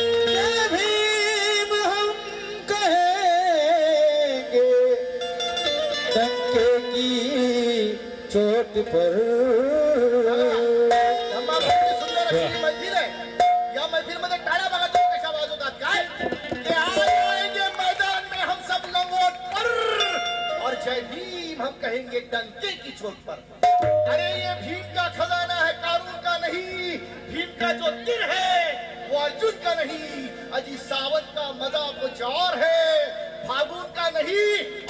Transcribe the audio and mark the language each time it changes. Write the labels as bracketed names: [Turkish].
[Hindi] जय भीम हम कहेंगे डंके की चोट पर. [Marathi] सुंदर अशी मैफिल आहे. या मैफिल मध्ये टाळ्या बघा तो कशा वाजवतात. [Hindi] काय के आ जाएंगे मैदान में हम सब लंगोट पर और जय भीम हम कहेंगे डंके की चोट पर. अरे ये भीम का खजाना है, कारून का नहीं. भीम का जो तीर है वो अर्जुन का नहीं. अजी सावंत का मजा कुछ और है, फागुन का नहीं.